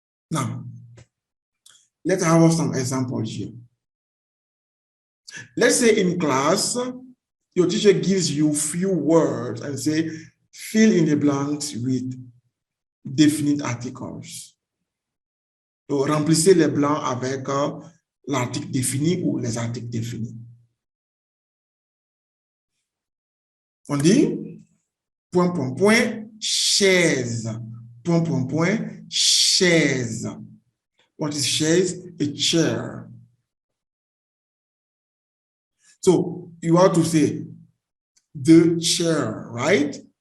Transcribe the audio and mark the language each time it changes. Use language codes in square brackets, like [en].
[en] Now, let's have some examples here. Let's say in class, your teacher gives you few words and say, fill in the blanks with definite articles. [fr] Donc, remplissez les blancs avec l'article défini ou les articles définis. On dit, point, point, point, chaise. Point, point, point, chaise. [en] What is chaise? A chair. So you have to say the chair, right?